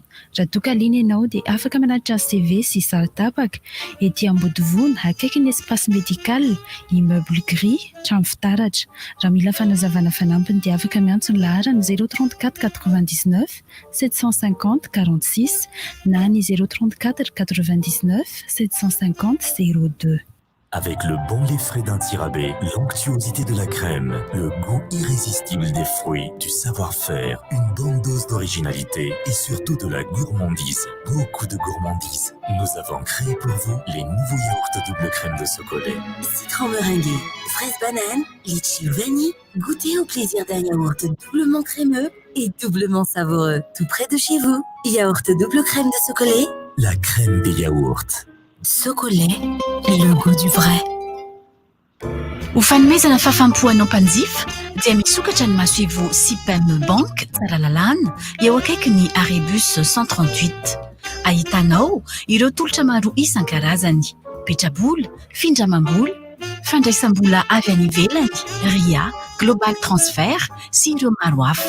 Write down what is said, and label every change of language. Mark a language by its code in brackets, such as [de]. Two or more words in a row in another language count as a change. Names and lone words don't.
[mg] Raha toa ka liana ianao dia afaka manatitra CV sy sary tapaka ety Ambodivona akaiky ny [fr] espace médical, immeuble gris, [mg] trano fitaratra. Raha mila fanazavana fanampiny dia afaka miantso ny laharana 034 99 750 46 na ny 034 99 750 02. [fr] Avec le bon lait frais d'Antirabé, l'onctuosité de la crème, le goût irrésistible des fruits, du savoir-faire, une bonne dose d'originalité et surtout de la gourmandise. Beaucoup de gourmandise. Nous avons créé pour vous les nouveaux yaourts double crème de chocolat. Citron meringué, fraise banane, litchi vanille. Goûtez au plaisir d'un yaourt doublement crémeux et doublement savoureux. Tout près de chez vous. Yaourt double crème de chocolat. La crème des yaourts. Chocolat, le goût du vrai. [mg] Ho fanomezana fafampoanao mpanjifa dia misokatra ny maso Sipem Bank tsara lalàna eo akaiky ny Arébus 138. Ahitanao ireo tolotra maro isan-karazany: petrabola, findramam-bola, fandraisam-bola avy any ivelany, RIA, Global Transfer sy ireo maro hafa.